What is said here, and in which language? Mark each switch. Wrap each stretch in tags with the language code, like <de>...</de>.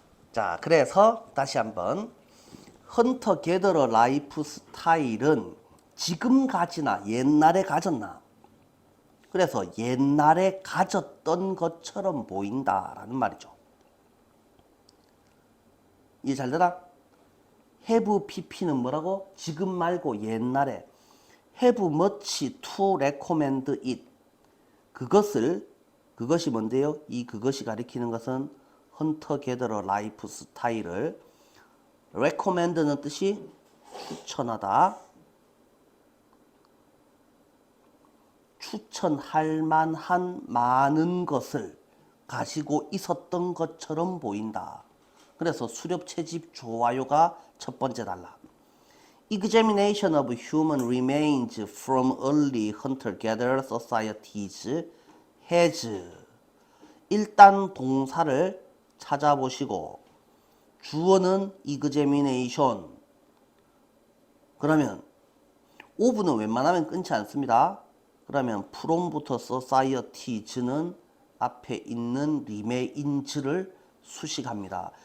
<ko>자, 그래서 다시 한번 헌터 게더러 라이프 스타일은 지금 가지나 옛날에 가졌나? 그래서 옛날에 가졌던 것처럼 보인다라는 말이죠. 이해 잘 되나?</ko> <en>have pp</en> <ko>는 뭐라고? 지금 말고 옛날에.</ko> <en>have much to recommend it.</en> <ko>그것이 뭔데요? 그것이 가리키는 것은 헌터 게더러 라이프 스타일을 recommend는 뜻이 추천하다. 추천할 만한 많은 것을 가지고 있었던 것처럼 보인다. 그래서 수렵 채집 좋아요가 첫 번째 달라.</ko> <en>Examination of human remains from early hunter-gatherer societies has.</en> <ko>일단 동사를 찾아보시고 주어는 examination. 그러면 of는 웬만하면 끊지 않습니다. 그러면 from부터 societies는 앞에 있는 remains를 수식합니다.</ko>